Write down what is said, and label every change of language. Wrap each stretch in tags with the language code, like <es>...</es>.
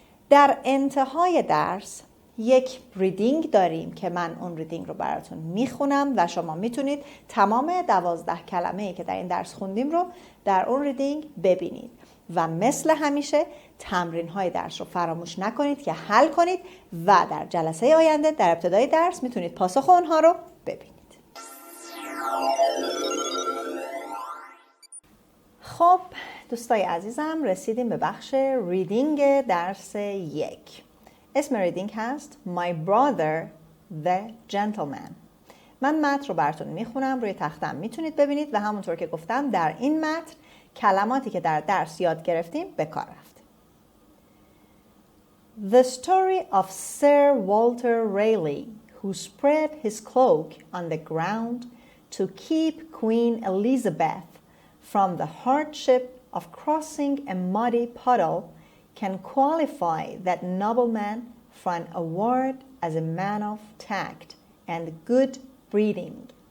<fa>در انتهای درس یک ریدینگ داریم که من اون ریدینگ رو براتون میخونم و شما میتونید تمام 12 کلمه‌ای که در این درس خوندیم رو در اون ریدینگ ببینید و مثل همیشه تمرین‌های درس رو فراموش نکنید که حل کنید و در جلسه آینده در ابتدای درس میتونید پاسخ اونها رو ببینید. خب دوستای عزیزم، رسیدیم به بخش ریدینگ درس 1. اسم ریدینگ هست My Brother the Gentleman. من متن رو براتون میخونم، روی تختم میتونید ببینید و همونطور که گفتم در این متن کلماتی که در درس یاد گرفتیم به کار رفتیم.</fa> <en>The story of Sir Walter Raleigh, who spread his cloak on the ground to keep Queen Elizabeth from the hardship of crossing a muddy puddle, can qualify that nobleman for an award as a man of tact and good breeding.</en>